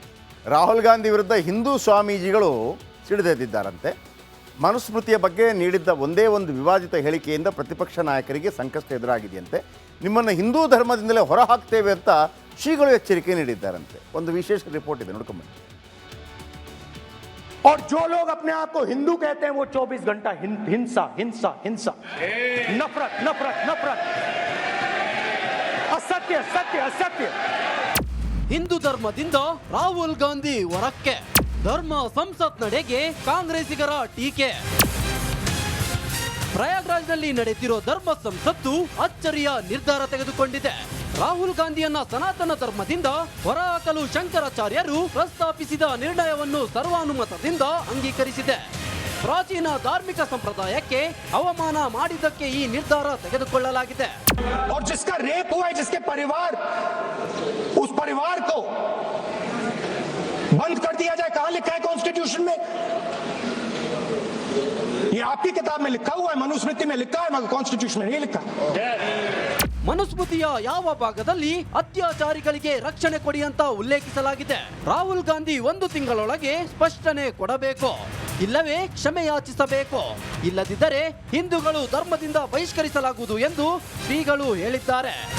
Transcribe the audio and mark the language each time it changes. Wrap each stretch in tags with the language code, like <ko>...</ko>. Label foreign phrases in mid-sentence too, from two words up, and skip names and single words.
<kn>ರಾಹುಲ್ ಗಾಂಧಿ ವಿರುದ್ಧ ಹಿಂದೂ ಸ್ವಾಮೀಜಿಗಳು ಸಿಡಿದೆದ್ದಿದ್ದಾರಂತೆ. ಮನುಸ್ಮೃತಿಯ ಬಗ್ಗೆ ನೀಡಿದ್ದ ಒಂದೇ ಒಂದು ವಿವಾದಿತ ಹೇಳಿಕೆಯಿಂದ ಪ್ರತಿಪಕ್ಷ ನಾಯಕರಿಗೆ ಸಂಕಷ್ಟ ಎದುರಾಗಿದೆಯಂತೆ. ನಿಮ್ಮನ್ನು ಹಿಂದೂ ಧರ್ಮದಿಂದಲೇ ಹೊರ ಹಾಕ್ತೇವೆ ಅಂತ ಶ್ರೀಗಳು ಎಚ್ಚರಿಕೆ ನೀಡಿದ್ದಾರಂತೆ. ಒಂದು ವಿಶೇಷ ರಿಪೋರ್ಟ್ ಇದೆ, ನೋಡ್ಕೊಂಬನ್ನಿ.</kn> <hi>और जो लोग अपने आप को हिंदू कहते हैं वो 24 घंटा हिंसा हिंसा हिंसा नफरत नफरत नफरत असत्य सत्य असत्य</hi> <kn>ಹಿಂದೂ ಧರ್ಮದಿಂದ ರಾಹುಲ್ ಗಾಂಧಿ ಹೊರಕ್ಕೆ, ಧರ್ಮ ಸಂಸತ್ ನಡೆಗೆ ಕಾಂಗ್ರೆಸ್ಸಿಗರ ಟೀಕೆ. ಪ್ರಯಾಗ್ರಾಜ್ನಲ್ಲಿ ನಡೆಯುತ್ತಿರೋ ಧರ್ಮ ಸಂಸತ್ತು ಅಚ್ಚರಿಯ ನಿರ್ಧಾರ ತೆಗೆದುಕೊಂಡಿದೆ. ರಾಹುಲ್ ಗಾಂಧಿಯನ್ನ ಸನಾತನ ಧರ್ಮದಿಂದ ಹೊರಹಾಕಲು ಶಂಕರಾಚಾರ್ಯರು ಪ್ರಸ್ತಾಪಿಸಿದ ನಿರ್ಣಯವನ್ನು ಸರ್ವಾನುಮತದಿಂದ ಅಂಗೀಕರಿಸಿದೆ. ಪ್ರಾಚೀನ ಧಾರ್ಮಿಕ ಸಂಪ್ರದಾಯಕ್ಕೆ ಅವಮಾನ ಮಾಡಿದ್ದಕ್ಕೆ ಈ ನಿರ್ಧಾರ ತೆಗೆದುಕೊಳ್ಳಲಾಗಿದೆ.</kn> <hi>और जिसका रेप हुआ है, जिसके परिवार, उस परिवार को बंद कर दिया जाए, कहां लिखा है कॉन्स्टिट्यूशन में? ये आपकी किताब में लिखा हुआ है, मनुस्मृति में लिखा है, मगर कॉन्स्टिट्यूशन में नहीं लिखा.</hi> <kn>ಮನುಸ್ಮೃತಿಯ ಯಾವ ಭಾಗದಲ್ಲಿ ಅತ್ಯಾಚಾರಿಗಳಿಗೆ ರಕ್ಷಣೆ ಕೊಡಿ ಅಂತ ಉಲ್ಲೇಖಿಸಲಾಗಿದೆ? ರಾಹುಲ್ ಗಾಂಧಿ 1 ತಿಂಗಳೊಳಗೆ ಸ್ಪಷ್ಟನೆ ಕೊಡಬೇಕು, ಇಲ್ಲವೇ ಕ್ಷಮೆ ಯಾಚಿಸಬೇಕು. ಇಲ್ಲದಿದ್ದರೆ ಹಿಂದೂಗಳು ಧರ್ಮದಿಂದ ಬಹಿಷ್ಕರಿಸಲಾಗುವುದು ಎಂದು ಶ್ರೀಗಳು ಹೇಳಿದ್ದಾರೆ.</kn>